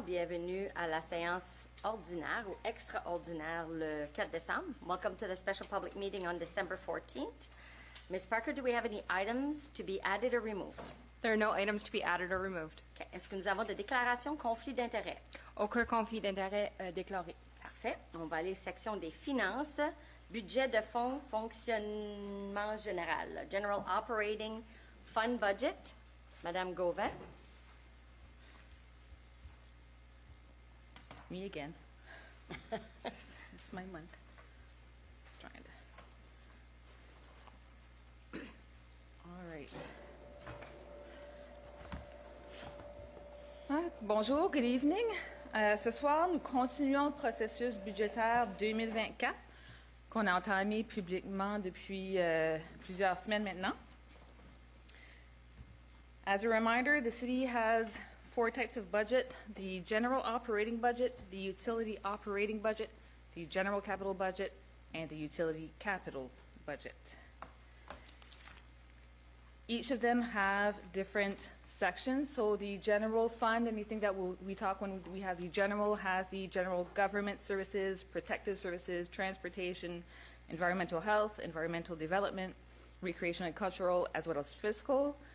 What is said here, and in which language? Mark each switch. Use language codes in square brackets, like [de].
[fr] Bienvenue à la séance ordinaire ou extraordinaire le 4 décembre. [en] Welcome to the special public meeting on December 14th. Ms. Parker, do we have any items to be added or removed? There are no items to be added or removed. Okay. [fr] Est-ce que nous avons des déclarations conflit d'intérêts? Aucun conflit d'intérêt déclaré. Parfait. On va aller section des finances. Budget de fonds, fonctionnement général. [en] General Operating Fund Budget. Madame Gauvin. Me again. It's my month. Just trying to. All right. Bonjour, good evening. [fr] Ce soir, nous continuons le processus budgétaire 2024 qu'on a entamé publiquement depuis plusieurs semaines maintenant. [en] As a reminder, the city has 4 types of budget: the general operating budget, the utility operating budget, the general capital budget, and the utility capital budget. Each of them have different sections. So the general fund, anything that we talk when we have the general, has the general government services, protective services, transportation, environmental health, environmental development, recreation and cultural, as well as fiscal.